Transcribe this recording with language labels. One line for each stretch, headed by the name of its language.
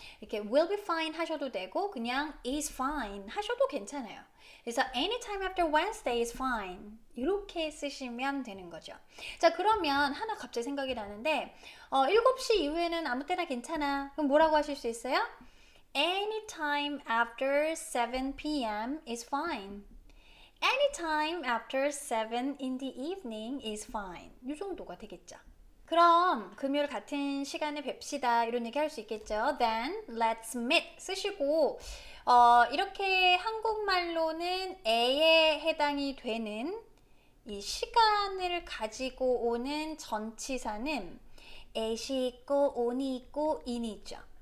Korean: 이렇게
English: will be fine
Korean: 하셔도 되고 그냥 is fine 하셔도 괜찮아요. 그래서
English: anytime after Wednesday is fine
Korean: 이렇게 쓰시면 되는 거죠. 자 그러면 하나 갑자기 생각이 나는데 7시 이후에는 아무 때나 괜찮아. 그럼 뭐라고 하실 수 있어요?
English: Anytime after 7 p.m. is fine. Anytime after 7 in the evening is fine.
Korean: 이 정도가 되겠죠. 그럼 금요일 같은 시간에 뵙시다 이런 얘기 할 수 있겠죠.
English: Then let's meet
Korean: 쓰시고 이렇게 한국말로는 에에 해당이 되는 이 시간을 가지고 오는 전치사는 에시 있고 온이 있고 인이 있죠.